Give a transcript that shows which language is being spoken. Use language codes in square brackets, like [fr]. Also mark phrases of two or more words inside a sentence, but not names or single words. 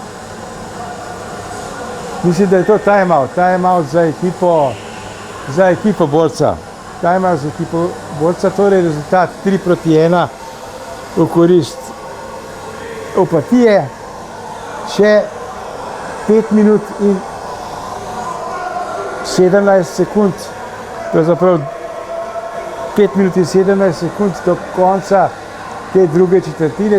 [sl] Mislim, da je to time-out za ekipo borca. Time-out za ekipo borca, torej rezultat 3:1 v korist Opatije. Še 5 minut in 17 sekund, pravzaprav 5 minut in 17 sekund do konca te druge četrtine.